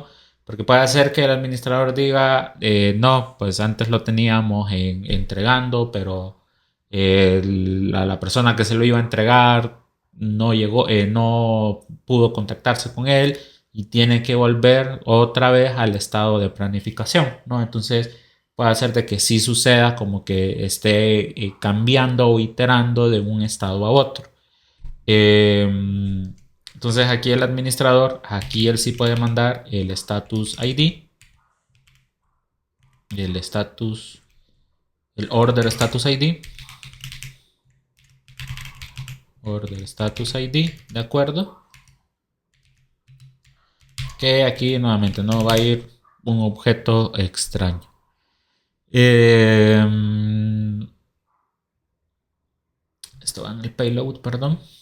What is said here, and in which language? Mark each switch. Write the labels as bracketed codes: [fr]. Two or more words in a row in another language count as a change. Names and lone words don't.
[es] Porque puede ser que el administrador diga, no, pues antes lo teníamos entregando, pero la persona que se lo iba a entregar no llegó, no pudo contactarse con él y tiene que volver otra vez al estado de planificación, ¿no? Entonces puede hacer de que sí suceda como que esté cambiando o iterando de un estado a otro. Entonces aquí el administrador, aquí él sí puede mandar el [en] status ID, [es] el [en] order status ID, [es] ¿de acuerdo? Que aquí nuevamente no va a ir un objeto extraño. Esto va en el payload, perdón.